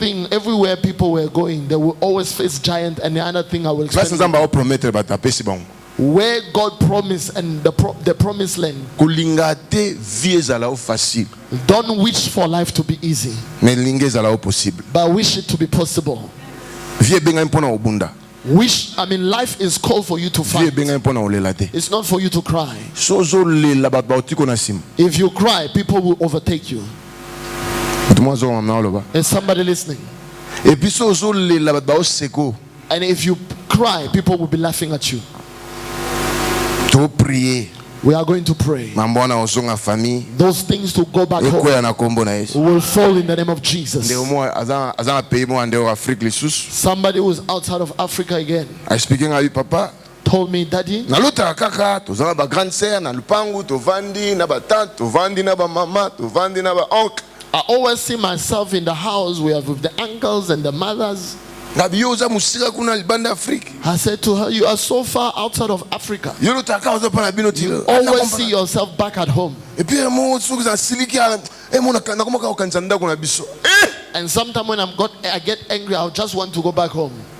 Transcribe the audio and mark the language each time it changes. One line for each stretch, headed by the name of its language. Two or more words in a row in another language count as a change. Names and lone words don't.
English: people were going, they will always face giant, and the other thing I will explain. where God promised and the promised land.
Lingala: Kolinga te vie ezala facile.
English: Don't wish for life to be easy,
Lingala: Mais linga ezala possible.
English: but wish it to be possible.
Lingala: Vie benga mpona obunda.
English: Life is called for you to
Lingala: Vie
English: fight.
Lingala: benga mpona olela te.
English: It's not for you to cry.
Lingala: Sozo lela bat ba otiko na sim.
English: If you cry, people will overtake you. Is somebody listening?
French: Et puis
Lingala: sozo lela bat ba oseko.
English: And if you cry, people will be laughing at you.
Lingala: To prier.
English: We are going to pray.
Lingala: Mambona osonga famille.
English: Those things to go back home will fall in the name of Jesus. Somebody who is outside of Africa again I speaking of you, Papa. Told me, Daddy,
Lingala: Naluta kaka, tozana ba
French: grande sœur,
Lingala: na lupangu, tovandi, na ba tante, tovandi, na ba mama, tovandi, na ba oncle.
English: I always see myself in the house with the uncles and the mothers. I said to her, you are so far outside of Africa. You always see yourself back at home. And sometimes when I get angry, I just want to go back home.